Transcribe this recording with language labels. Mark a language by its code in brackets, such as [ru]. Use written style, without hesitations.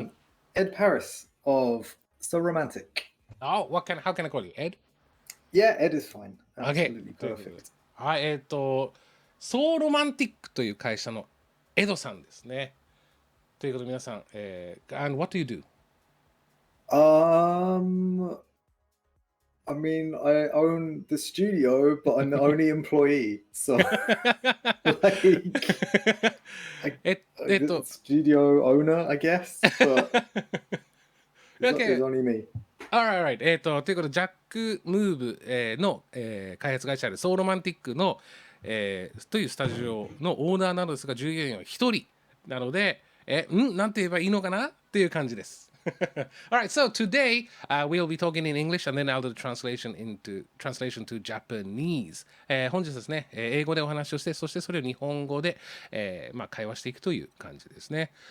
[en] I'm Ed Parris of So Romantic. Oh, how can I call you? Ed? Yeah, Ed is fine. Okay. Absolutely [ja] ということで。 [en] perfect. [ja] はい、ソーロマンティックという会社のエドさんですね。ということで皆さん、 [en] and what do you do? Um, I mean, I own the studio, but I'm the only employee. So, like, I, え、 the studio owner, I guess, but it's OK。 only me. [ja] Alright, ということで、ジャック・ムーブ、の、開発会社でソーロマンティックの、というスタジオのオーナーなのですが、従業員は1人なので、なんて言えばいいのかなっていう感じです。 [en] Alright, so today we'll be talking in English and then I'll do the translation to Japanese. [ja] 本日ですね、英語でお話をして、そしてそれを日本語で、会話していくという感じですね。